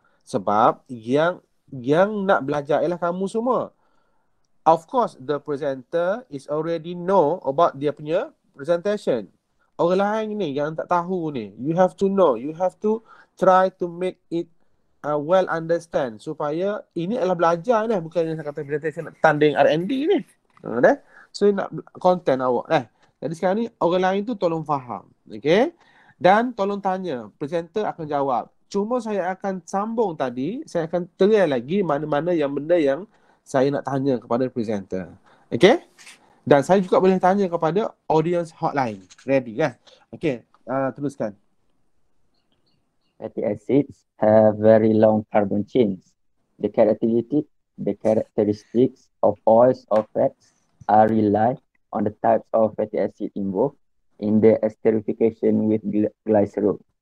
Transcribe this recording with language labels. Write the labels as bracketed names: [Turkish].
[Malay] Sebab yang nak belajar ialah kamu semua. [English] Of course, the presenter is already know about [Malay] dia punya [English] presentation. [Malay] Orang lain ni yang tak tahu ni, [English] you have to know, you have to try to make it well understand [Malay] supaya ini adalah belajar ni, bukan yang saya kata presentation nak tanding R&D ni. Dah? So nak content awak. Jadi sekarang ni orang lain tu tolong faham. Okay? Dan tolong tanya, presenter akan jawab. Cuma saya akan sambung tadi, saya akan terai lagi mana-mana yang benda yang saya nak tanya kepada presenter. Okay? Dan saya juga boleh tanya kepada audience hotline. Ready kan? Okay, teruskan. [English] Fatty acids have very long carbon chains. The characteristics of oils or fats are rely on the types of fatty acid involved in the esterification with glycerol.